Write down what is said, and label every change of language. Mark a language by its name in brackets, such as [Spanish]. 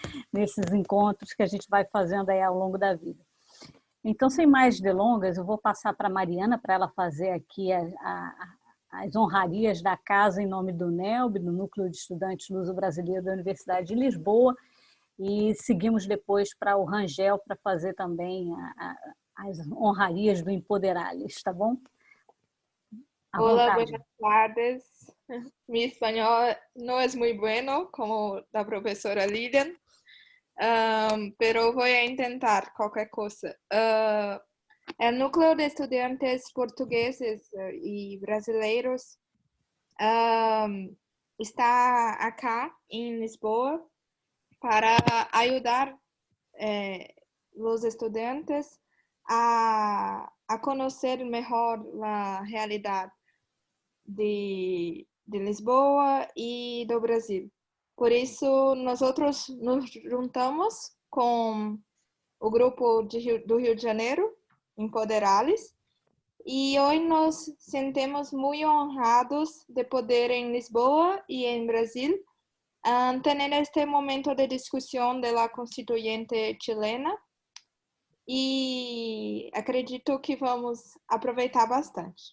[Portuguese] Nesses encontros que a gente vai fazendo aí ao longo da vida. Então, sem mais delongas, eu vou passar para a Mariana para ela fazer aqui as honrarias da casa em nome do NELB, do Núcleo de Estudantes Luso-Brasileiros da Universidade de Lisboa, e seguimos depois para o Rangel para fazer também as honrarias do Empoderales, tá bom? [Spanish] Hola, buenas tardes. Mi español no es muy bueno, como la profesora Lilian, pero voy a intentar cualquier cosa. El Núcleo de Estudiantes Portugueses y Brasileiros está acá en Lisboa para ayudar los estudiantes a conocer mejor la realidad de Lisboa y [Portuguese] do Brasil. Por isso, [Spanish] nosotros nos juntamos [Portuguese] com o grupo do Rio de Janeiro, Empoderales, e hoje nos sentimos muito honrados de poder em Lisboa e em Brasil ter este momento de discussão da Constituinte chilena e acredito que vamos aproveitar bastante.